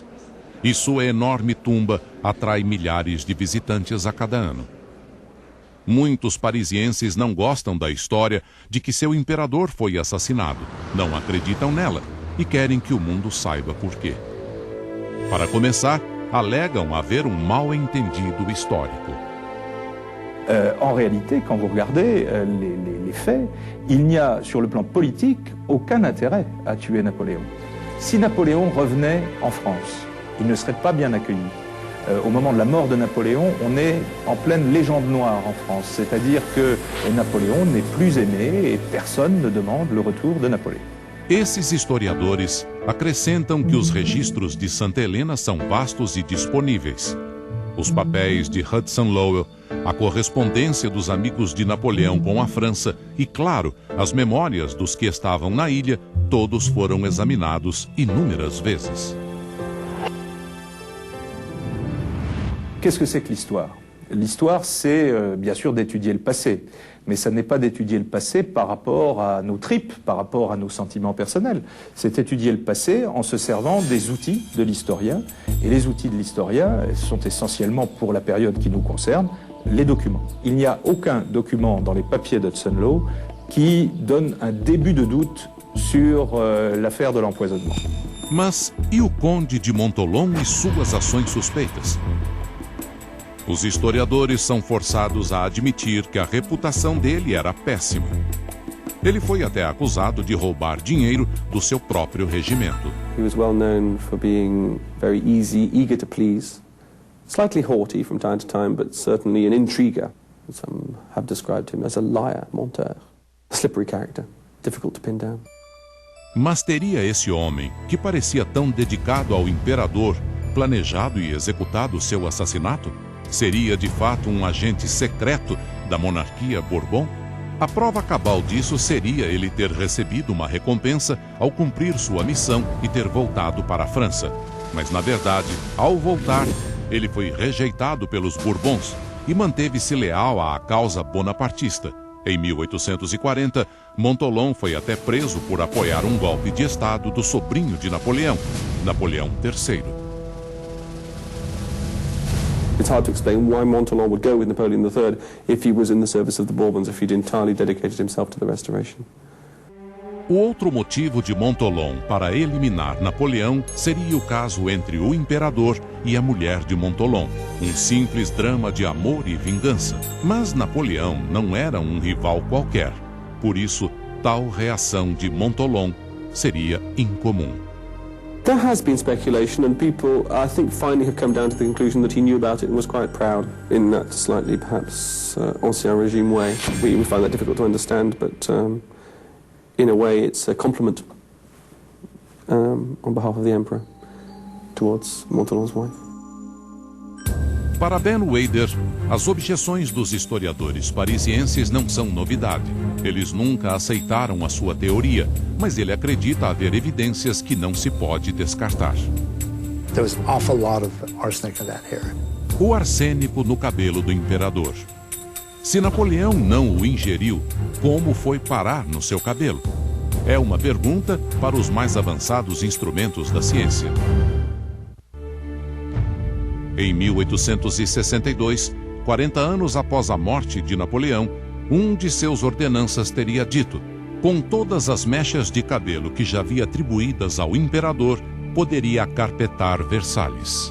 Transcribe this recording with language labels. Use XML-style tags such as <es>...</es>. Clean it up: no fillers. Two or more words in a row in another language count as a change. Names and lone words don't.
<pt>E sua enorme tumba atrai milhares de visitantes a cada ano. Muitos parisienses não gostam da história de que seu imperador foi assassinado, não acreditam nela e querem que o mundo saiba por quê. Para começar, alegam haver um mal-entendido histórico.</pt> <fr>En réalité, quand vous regardez les faits, il n'y a, sur le plan politique, aucun intérêt à tuer Napoléon. Si Napoléon revenait en France, il ne serait pas bien accueilli. Au moment de la mort de Napoléon, on est en pleine légende noire en France, c'est-à-dire que Napoléon n'est plus aimé et personne ne demande le retour de Napoléon.</fr> <pt>Esses historiadores acrescentam que os registros de Santa Helena são vastos e disponíveis. Os papéis de Hudson Lowell, a correspondência dos amigos de Napoleão com a França e, claro, as memórias dos que estavam na ilha, todos foram examinados inúmeras vezes.</pt> <fr>Qu'est-ce que c'est que l'histoire? L'histoire, c'est bien sûr d'étudier le passé, mais ça n'est pas d'étudier le passé par rapport à nos tripes, par rapport à nos sentiments personnels. C'est étudier le passé en se servant des outils de l'historien, et les outils de l'historien sont essentiellement, pour la période qui nous concerne, les documents. Il n'y a aucun document dans les papiers d'Hudson Lowe qui donne un début de doute sur l'affaire de l'empoisonnement.</fr> <pt>Mas e o Conde de Montholon e suas ações suspeitas? Os historiadores são forçados a admitir que a reputação dele era péssima. Ele foi até acusado de roubar dinheiro do seu próprio regimento.</pt> <en>He was well known for being very easy, eager to please, slightly haughty from time to time, but certainly an intriguer. Some have described him as a liar, menteur. A slippery character, difficult to pin down.</en> <pt>Mas teria esse homem, que parecia tão dedicado ao imperador, planejado e executado seu assassinato? Seria de fato um agente secreto da monarquia Bourbon? A prova cabal disso seria ele ter recebido uma recompensa ao cumprir sua missão e ter voltado para a França. Mas, na verdade, ao voltar, ele foi rejeitado pelos Bourbons e manteve-se leal à causa bonapartista. Em 1840, Montholon foi até preso por apoiar um golpe de Estado do sobrinho de Napoleão, Napoleão III.</pt> <en>It's hard to explain why Montholon would go with Napoleon III if he was in the service of the Bourbons, if he'd entirely dedicated himself to the Restoration.</en> <pt>O outro motivo de Montholon para eliminar Napoleão seria o caso entre o imperador e a mulher de Montholon, um simples drama de amor e vingança. Mas Napoleão não era um rival qualquer, por isso tal reação de Montholon seria incomum.</pt> <en>There has been speculation, and people, I think, finally have come down to the conclusion that he knew about it and was quite proud in that slightly, perhaps,</en> <fr>ancien regime</fr> <en>way. We find that difficult to understand, but in a way it's a compliment on behalf of the Emperor towards Montholon's wife.</en> <pt>Para Ben Weider, as objeções dos historiadores parisienses não são novidade. Eles nunca aceitaram a sua teoria, mas ele acredita haver evidências que não se pode descartar.</pt> <en>There was an awful lot of arsenic in that hair.</en> <pt>O arsênico no cabelo do imperador. Se Napoleão não o ingeriu, como foi parar no seu cabelo? É uma pergunta para os mais avançados instrumentos da ciência. Em 1862, 40 anos após a morte de Napoleão, um de seus ordenanças teria dito: com todas as mechas de cabelo que já havia atribuídas ao imperador, poderia acarpetar Versalhes.</pt>